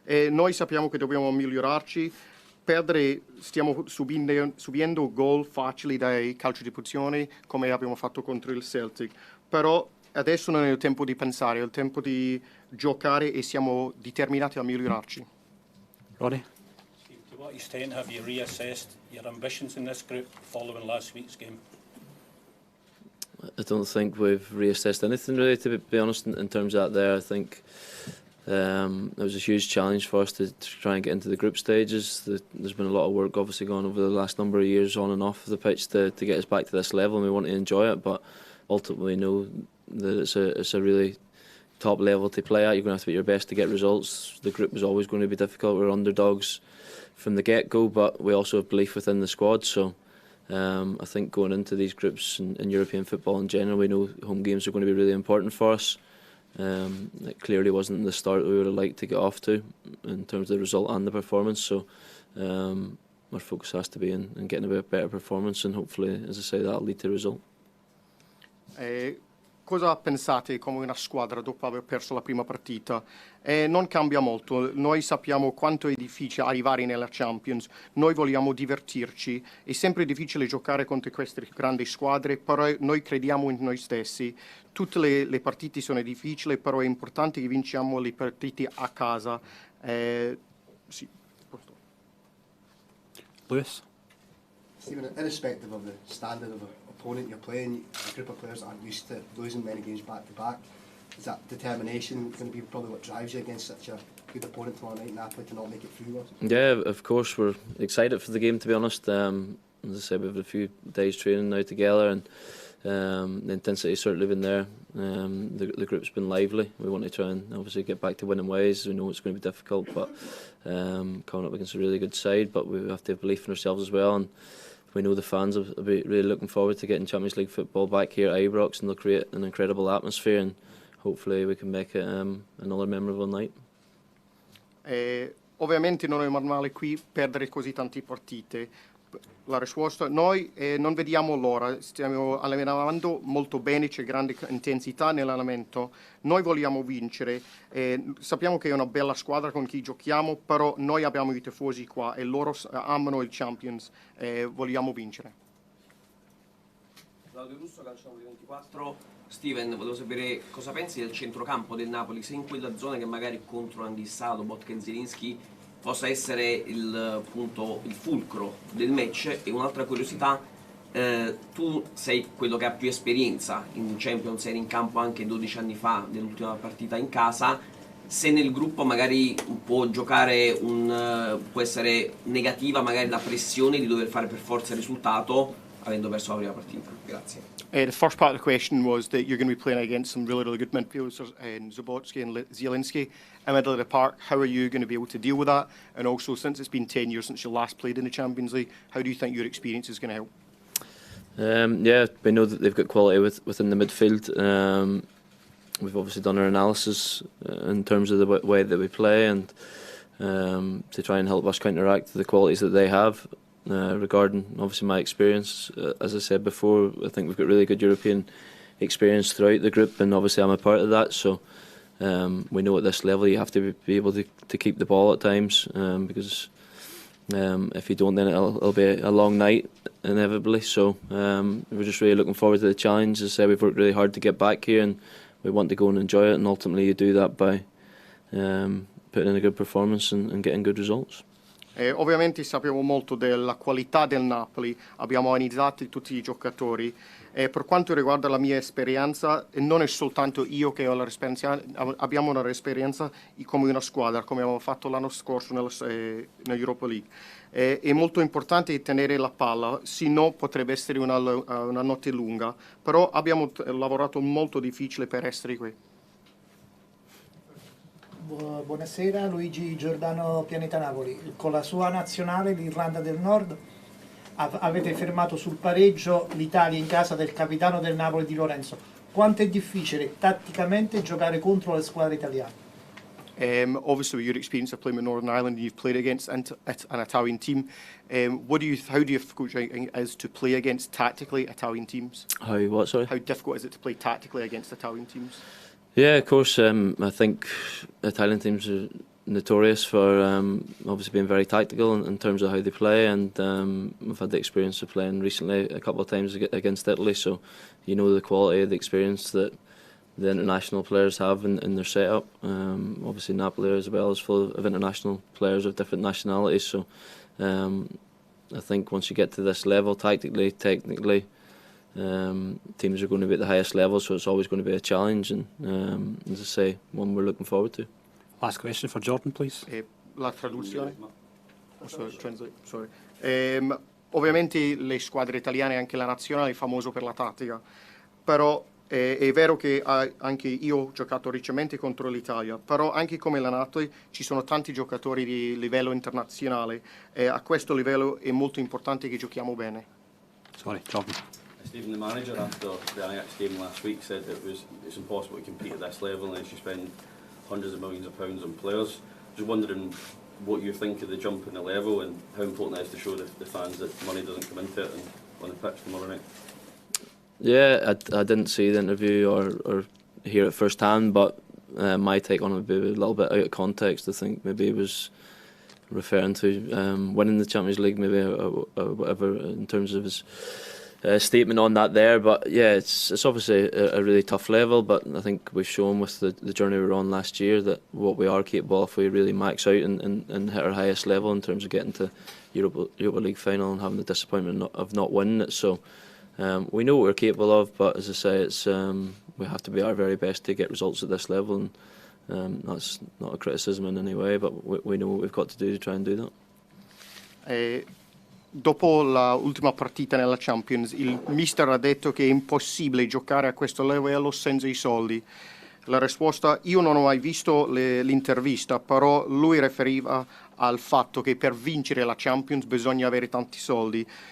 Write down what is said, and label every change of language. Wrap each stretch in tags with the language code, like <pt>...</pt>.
<it>Noi sappiamo che dobbiamo migliorarci. Perdere, stiamo subendo gol facili dai calci di punizione come abbiamo fatto contro il Celtic, però adesso non è il tempo di pensare, è il tempo di giocare e siamo determinati a migliorarci.</it> <en>Ronnie? Steve, to what extent have you reassessed your ambitions in this group following last week's game? I don't think we've reassessed anything really, to be honest, in terms of that there. I think it was a huge challenge for us to try and get into the group stages. There's been a lot of work obviously gone over the last number of years on and off the pitch to get us back to this level, and we want to enjoy it, but ultimately know that it's a really top level to play at. You're going to have to be your best to get results. The group is always going to be difficult. We're underdogs from the get-go, but we also have belief within the squad, so I think going into these groups in European football in general, we know home games are going to be really important for us. It clearly wasn't the start that we would have liked to get off to in terms of the result and the performance, so our focus has to be in getting a bit better performance, and hopefully, as I say, that'll lead to a result.</en> <it>Cosa pensate come una squadra dopo aver perso la prima partita? Non cambia molto, noi sappiamo quanto è difficile arrivare nella Champions, noi vogliamo divertirci, è sempre difficile giocare contro queste grandi squadre, però noi crediamo in noi stessi. Tutte le partite sono difficili, però è importante che vinciamo le partite a casa. Sì.</it> <en>Lewis? Stephen, irrespective of the standard of the opponent you're playing, a group of players aren't used to losing many games back to back. Is that determination going to be probably what drives you against such a good opponent tomorrow night in Napoli to not make it through? Yeah, of course, we're excited for the game, to be honest. As I said, we've had a few days training now together, and the intensity's certainly been there. The group's been lively. We want to try and obviously get back to winning ways. We know it's going to be difficult, but coming up against a really good side, but we have to have belief in ourselves as well, and we know the fans will be really looking forward to getting Champions League football back here at Ibrox, and they'll create an incredible atmosphere, and hopefully we can make it another memorable night.</en> <it>Ovviamente non è normale qui perdere così tante partite. La risposta, noi non vediamo l'ora, stiamo allenando molto bene, c'è grande intensità nell'allenamento, noi vogliamo vincere, sappiamo che è una bella squadra con chi giochiamo, però noi abbiamo i tifosi qua e loro amano il Champions, vogliamo vincere. Claudio Russo, Calciopoli 24. Steven, volevo sapere cosa pensi del centrocampo del Napoli, se in quella zona che magari contro Anghissalo, Botken, Zielinski possa essere il fulcro del match. E un'altra curiosità, tu sei quello che ha più esperienza in Champions, eri in campo anche 12 anni fa nell'ultima partita in casa, se nel gruppo magari può giocare può essere negativa magari la pressione di dover fare per forza il risultato avendo perso la prima partita. Grazie.</it> <en>The first part of the question was that you're going to be playing against some really good midfielders, Zabotsky and Zielinski, in the middle of the park. How are you going to be able to deal with that? And also, since it's been 10 years since you last played in the Champions League, how do you think your experience is going to help? Yeah, we know that they've got quality within the midfield. We've obviously done our analysis in terms of the way that we play, and to try and help us counteract the qualities that they have. Regarding obviously my experience, as I said before, I think we've got really good European experience throughout the group, and obviously I'm a part of that, so we know at this level you have to be able to keep the ball at times, because if you don't, then it'll be a long night inevitably. So we're just really looking forward to the challenge. As I said, we've worked really hard to get back here, and we want to go and enjoy it, and ultimately you do that by putting in a good performance and getting good results.</en> <it>Ovviamente sappiamo molto della qualità del Napoli, abbiamo analizzato tutti i giocatori. Per quanto riguarda la mia esperienza, non è soltanto io che ho l'esperienza, abbiamo un'esperienza come una squadra, come abbiamo fatto l'anno scorso nell'Europa League. È molto importante tenere la palla, se no potrebbe essere una notte lunga, però abbiamo lavorato molto difficile per essere qui. Buonasera, Luigi Giordano, Pianeta Napoli. Con la sua nazionale, l'Irlanda del Nord, avete fermato sul pareggio l'Italia in casa del capitano del Napoli Di Lorenzo. Quanto è difficile tatticamente giocare contro le squadre italiane?</it> <en>Obviously, with your experience of playing with Northern Ireland, you've played against an Italian team. How difficult is to play against tactically Italian teams? How what? Sorry. How difficult is it to play tactically against Italian teams? Yeah, of course. I think Italian teams are notorious for obviously being very tactical in terms of how they play, and we've had the experience of playing recently a couple of times against Italy, so you know the quality of the experience that the international players have in their setup. Obviously Napoli as well is full of international players of different nationalities, so I think once you get to this level, tactically, technically, teams are going to be at the highest level, so it's always going to be a challenge, and as I say, one we're looking forward to. Last question for Jordan, please.</en> <it>La traduzione?</it> <en>Sorry.</en> <it>Ovviamente le squadre italiane e anche la nazionale è famoso per la tattica, però è vero che anche io ho giocato recentemente contro l'Italia, però anche come allenatori ci sono tanti giocatori di livello internazionale e a questo livello è molto importante che giochiamo bene.</it> <en>Sorry, Jordan. Stephen, the manager after the Ajax game last week said it's impossible to compete at this level unless you spend hundreds of millions of pounds on players. Just wondering what you think of the jump in the level and how important it is to show the fans that money doesn't come into it and on the pitch tomorrow night. Yeah, I didn't see the interview or hear it firsthand, but my take on it would be a little bit out of context. I think maybe he was referring to winning the Champions League, maybe or whatever in terms of his statement on that there. But yeah, it's obviously a really tough level, but I think we've shown with the journey we were on last year that what we are capable of if we really max out and hit our highest level in terms of getting to Europa League final and having the disappointment of not winning it. So we know what we're capable of, but as I say, it's we have to be our very best to get results at this level, and that's not a criticism in any way, but we know what we've got to do to try and do that.</en> <it>Dopo l'ultima partita nella Champions, il mister ha detto che è impossibile giocare a questo livello senza i soldi. La risposta, io non ho mai visto l'intervista, però lui riferiva al fatto che per vincere la Champions bisogna avere tanti soldi.</it>